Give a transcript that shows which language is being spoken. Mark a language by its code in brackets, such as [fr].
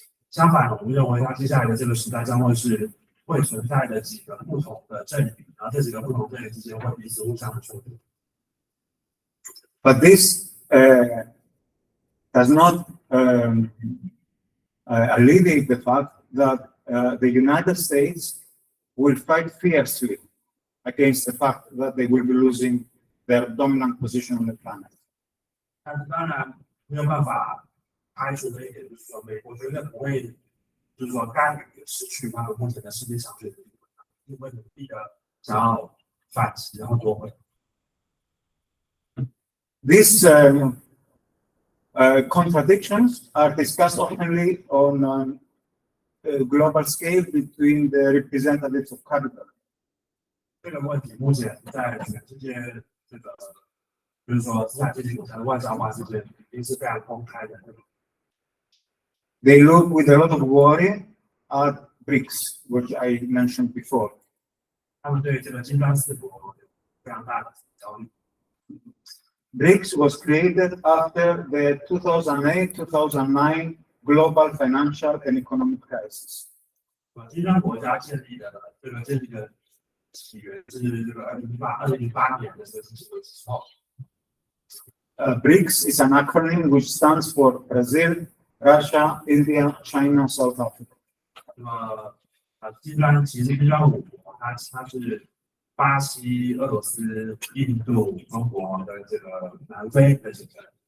[zh] 相反，我们认为它接下来的这个时代将会存在的几个不同的阵营，然后这几个不同阵营之间会彼此互相的冲突。 [en] But this does not alleviate the fact that the United States will fight fiercely against the fact that they will be losing their dominant position on the planet. [zh] 但是当然没有办法排除的一点就是说，美国绝对不会就是说甘于失去他们目前的世界强权的地位，因为努力的想要反击，然后夺回。 [en] These contradictions are discussed openly on a global scale between the representatives of capital. [zh] 这个问题目前在全世界这个就是说资产阶级国家的外交官之间已经是非常公开的。 [en] They look with a lot of worry at BRICS, which I mentioned before. [zh] 他们对这个金砖4国有非常大的焦虑。 [en] BRICS was created after the 2008-2009 global financial and economic crisis. [zh] 金砖国家建立的起源是这个2008年的这个经济危机之后。 [en] BRICS is an acronym which stands for Brazil, Russia, India, China, South Africa. [zh] 那么金砖其实金砖五国，它是巴西、俄罗斯、印度、中国跟这个南非的组成。